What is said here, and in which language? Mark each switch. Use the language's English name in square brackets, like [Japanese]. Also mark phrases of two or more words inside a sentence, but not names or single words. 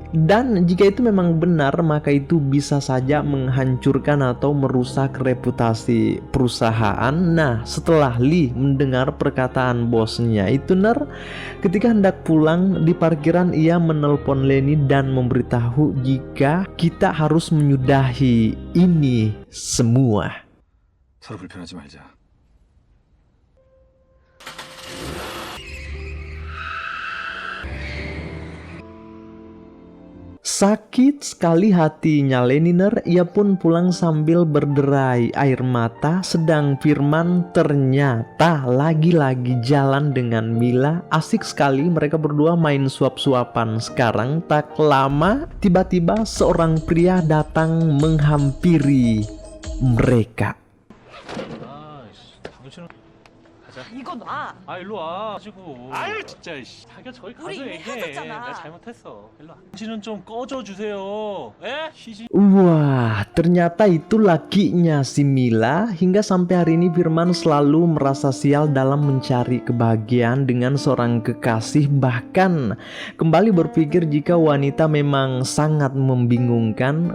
[Indonesian] Dan jika itu memang benar, maka itu bisa saja menghancurkan atau merusak reputasi perusahaan. Nah, setelah Lee mendengar perkataan bosnya itu ketika hendak pulang di parkiran, ia menelpon Lenny dan memberitahu jika kita harus menyudahi ini semua. [Korean] 서로 불편하지 말자. [Indonesian] Sakit sekali hatinya Lenny. Ia pun pulang sambil berderai air mata. Sedang Firman ternyata lagi-lagi jalan dengan Mila. Asik sekali mereka berdua main suap-suapan. Sekarang tak lama tiba-tiba seorang pria datang menghampiri mereka. [Korean] 이거 놔. 아 일로 와. 가지고. 아유 진짜. 자기가 저기 가서 우리 이미 얘기해. 헤어졌잖아. 내가 잘못했어. 일로 와. 당신은 좀 꺼져 주세요. 에? 시시. [Indonesian] Wah, ternyata itu lakinya si Mila. Hingga sampai hari ini Firman selalu merasa sial dalam mencari kebahagiaan dengan seorang kekasih. Bahkan kembali berpikir jika wanita memang sangat membingungkan.